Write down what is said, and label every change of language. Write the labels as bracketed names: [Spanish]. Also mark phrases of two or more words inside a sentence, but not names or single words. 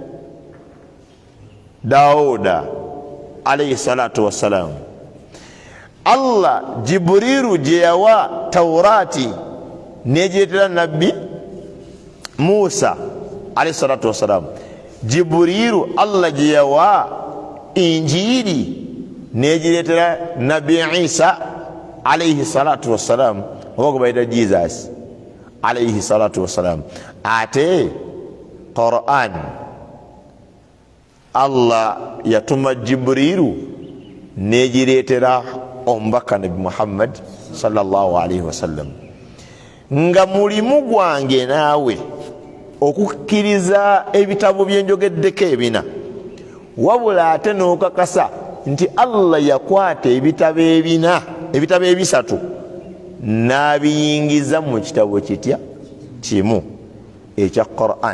[Ganda] Daawuda [Arabic] عليه الصلاة والسلام [Ganda] Allah Jibriiru gye yawa Tawrati negireetera nabbi Musa [Arabic] عليه الصلاة والسلام, [Ganda] Jibrilu Allah jiyawa injiri nejiretera Nabi Isa [Arabic] عليه الصلاة والسلام [Ganda] oba baida Jesus [Arabic] عليه الصلاة والسلام. [Ganda] Ate Quran Allah yatuma Jibrilu nejiretera omubaka Nabi Muhammad [Arabic] صلى الله عليه وسلم, [Ganda] nga mulimu gwange naawe okukkiriza ebitabo byenjogeddeko ebina, wabula ate n'okakasa nti Allah yakwata ebitabo ebisatu n'abiyingiza mu kitabo kitya kimu ekya Quran.